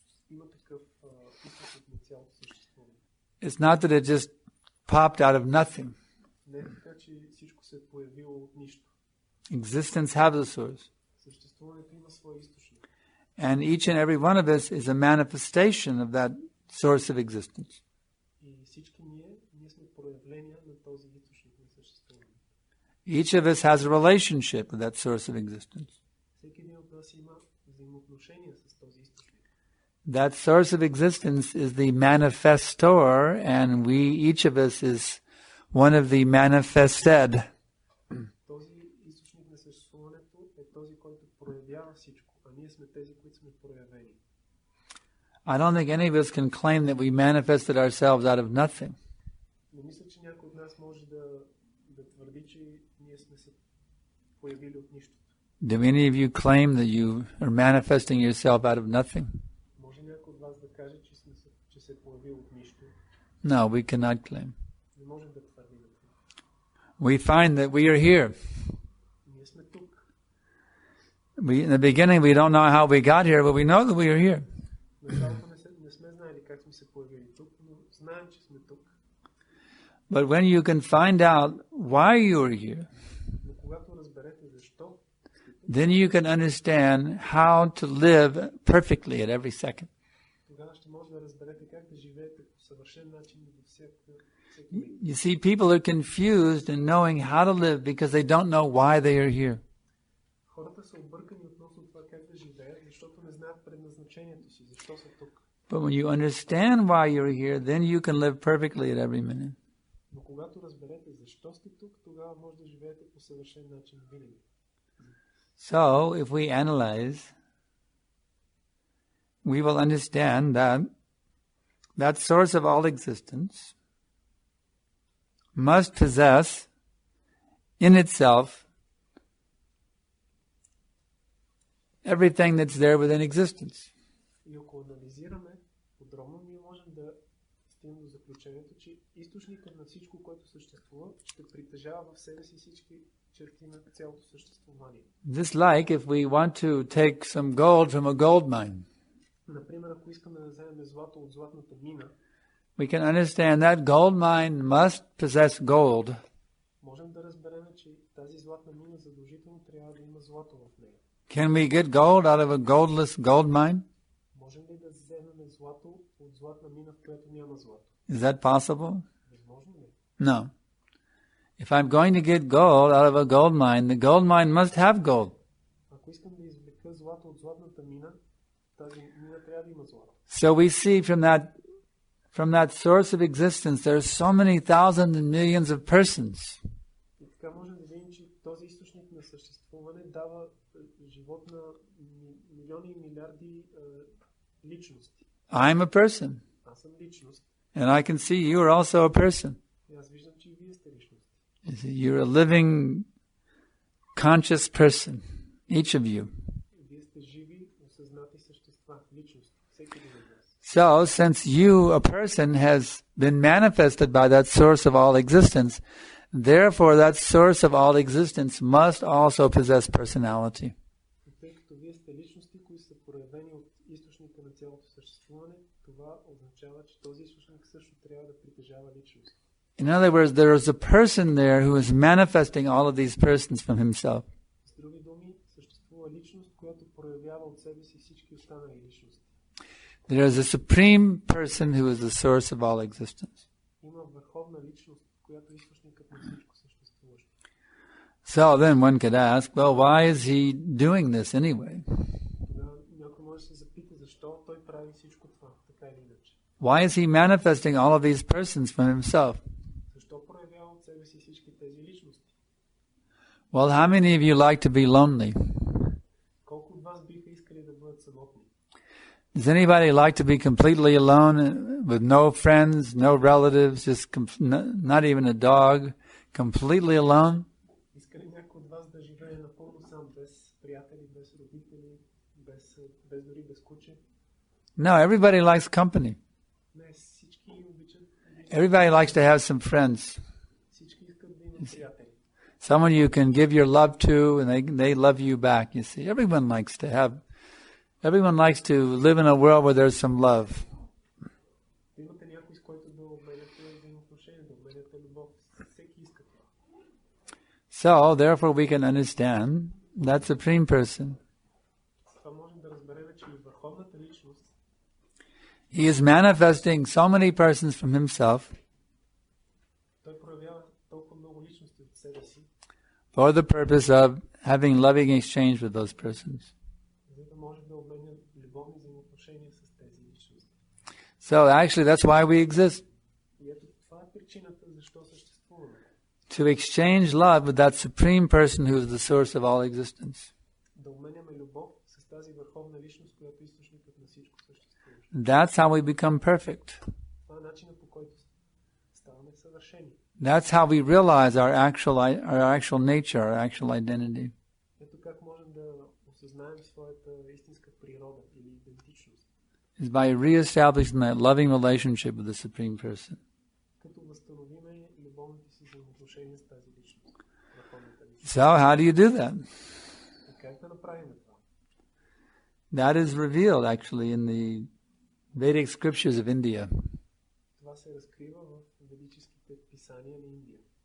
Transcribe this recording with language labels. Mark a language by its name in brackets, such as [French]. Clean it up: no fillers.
[Bulgarian] Има такъв източник на цялото съществуване. [English] It's not that it just popped out of nothing. [Bulgarian] Не е така, че всичко се е появило от нищо. [English] Existence has a source. [Bulgarian] Съществуването има своя източник. [English] And each and every one of us is a manifestation of that source of existence. [Bulgarian] И всички ние сме проявления на този източник на съществуване. [English] Each of us has a relationship with that source of existence. [Bulgarian] Всеки един от нас има взаимоотношения с този източник. [English] That source of existence is the manifestor, and each of us is one of the manifested. [Bulgarian] Този източник на съществуването е този, който проявява всичко, а ние сме тези, които сме проявени. [English] I don't think any of us can claim that we manifested ourselves out of nothing. [Bulgarian] Не мисля, че някой от нас може да твърди, че ние сме се появили от нищото. [English] Do any of you claim that you are manifesting yourself out of nothing? [Bulgarian] Може някой от вас да каже, че се е появил от нищо? [English] No, we cannot claim. [Bulgarian] Не можем да твърдим. [English] We find that we are here. [Bulgarian] Ние сме тук. [English] In the beginning, we don't know how we got here, but we know that we are here. [Bulgarian] Началото не сме знаели как сме се появили тук, но знаем, че сме тук. [English] But when you can find out why you are here, [Bulgarian] Но когато разберете защо, [English] then you can understand how to live perfectly at every second. [Bulgarian] тогава ще може да разберете как да живеете по съвършен начин във всеки миг. [English] You see, people are confused in knowing how to live because they don't know why they are here. [Bulgarian] Хората са объркани относно това как да живеят, защото не знаят предназначението си, защо са тук. [English] But when you understand why you're here, then you can live perfectly at every minute. [Bulgarian] Но когато разберете защо сте тук, тогава може да живеете по съвършен начин винаги. [English] So, if we analyze, we will understand that source of all existence must possess in itself everything that's there within existence. [Bulgarian] И ако анализираме подробно, ние можем да стигнем до заключението, че източникът на всичко, което съществува, ще притежава в себе си всички черти на цялото съществуване. [English] Just like if we want to take some gold from a gold mine. [Bulgarian] Например, ако искаме да вземем злато от златната мина, [English] We can understand that gold mine must possess gold. [Bulgarian] можем да разберем, че тази златна мина задължително трябва да има злато в нея. [English] Can we get gold out of a goldless gold mine? [Bulgarian] Можем ли да вземем злато от златна мина, в която няма злато? [English] Is that possible? [Bulgarian] Възможно ли? [English] No. If I'm going to get gold out of a gold mine, the gold mine must have gold. [Bulgarian] Ако искам да извлека злато от златната мина, тази мина трябва да има злато. [English] So we see from that source of existence, there are so many thousands and millions of persons. [Bulgarian] И така можем да видим, че този източник на съществуване дава живот на милиони и милиарди личности. [English] I'm a person. [Bulgarian] Аз съм личност. [English] And I can see you are also a person. [Bulgarian] И аз виждам, че и вие сте личност. [English] You're a living, conscious person, each of you. [Bulgarian] Вие сте живи, осъзнати същества, личности, всеки един от вас. [English] So, since you, a person, has been manifested by that source of all existence, therefore that source of all existence must also possess personality. [Bulgarian] И тъй като вие сте личности, които са проявени от източника на цялото съществуване, това означава, че този източник също трябва да притежава личност. [English] In other words, there is a person there who is manifesting all of these persons from himself. [Bulgarian] С други думи, съществува личност, която проявява от себе си всички останали личности. [English] There is a supreme person who is the source of all existence. [Bulgarian] Има върховна личност, която е източникът на всичко съществуващо. [English] So then one could ask, well, why is he doing this anyway? [Bulgarian] Някой може да се запита защо той прави всичко това, така или иначе. [English] Why is he manifesting all of these persons from himself? [Bulgarian] Защо проявява от себе си всички тези личности? [English] Well, how many of you like to be lonely? [Bulgarian] Колко от вас биха искали да бъдат самотни? [English] Does anybody like to be completely alone with no friends, no relatives, just not even a dog, completely alone? [Bulgarian] Иска ли някой от вас да живее напълно сам, без приятели, без родители, без дори без куче? [English] No, everybody likes company. [Bulgarian] Не, всички обичат. [English] Everybody likes to have some friends. [Bulgarian] Всички искат да имат приятели. [English] Someone you can give your love to and they love you back, you see. Everyone likes to live in a world where there's some love. [Bulgarian] Имате някой, с който да обменяте взаимоотношения, да обменяте любов. Всеки иска това. [English] So, therefore we can understand that supreme person. [Bulgarian] Това можем да разберем, че и върховната личност [English] He is manifesting so many persons from himself [Bulgarian] той проявява толкова много личности от себе си, [English] for the purpose of having loving exchange with those persons. [Bulgarian] за да може да обменя любовни взаимоотношения с тези личности. [English] So actually that's why we exist. [Bulgarian] И ето това е причината защо съществуваме. [English] To exchange love with that supreme person who is the source of all existence. [Bulgarian] Да обменяме любов с тази върховна личност, която е източникът на всичко съществуващо. [English] That's how we become perfect. [Bulgarian] Това е начинът, по който ставаме съвършени. [English] That's how we realize our actual nature, our actual identity. [Bulgarian] Ето как можем да осъзнаем своята истинска природа или идентичност. [English] Is by reestablishing that loving relationship with the supreme person. [Bulgarian] Като възстановиме любовните си взаимоотношения с тази личност. Върховната личност. [English] So how do you do that? [Bulgarian] И как да направим това? [English] That is revealed actually in the Vedic scriptures of India. [Bulgarian] Това се разкрива в ведическите писания на Индия.